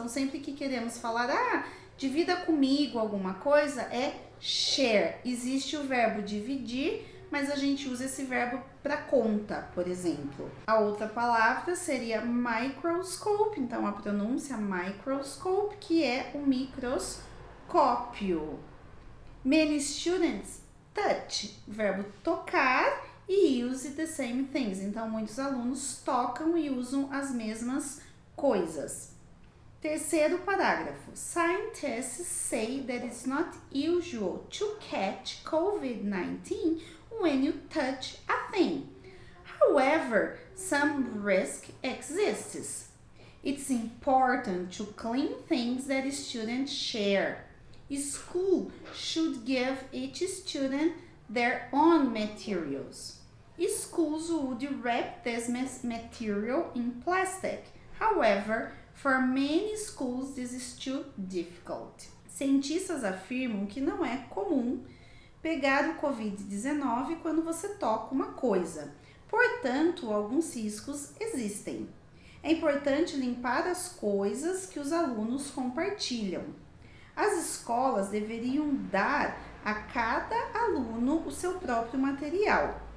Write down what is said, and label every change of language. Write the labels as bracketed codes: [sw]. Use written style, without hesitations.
[pt] Então, sempre que queremos falar, divida comigo alguma coisa, é share. Existe o verbo dividir, mas a gente usa esse verbo para conta, por exemplo. A outra palavra seria microscope, então a pronúncia microscope, que é o microscópio. [en] Many students touch, verbo tocar, e use the same things. [pt] Então, muitos alunos tocam e usam as mesmas coisas. Terceiro parágrafo. [en] Scientists say that it's not usual to catch COVID-19 when you touch a thing. However, some risk exists. It's important to clean things that students share. School should give each student their own materials. Schools would wrap this material in plastic. However, for many schools, this is too difficult. [pt] Cientistas afirmam que não é comum pegar o Covid-19 quando você toca uma coisa. Portanto, alguns riscos existem. É importante limpar as coisas que os alunos compartilham. As escolas deveriam dar a cada aluno o seu próprio material.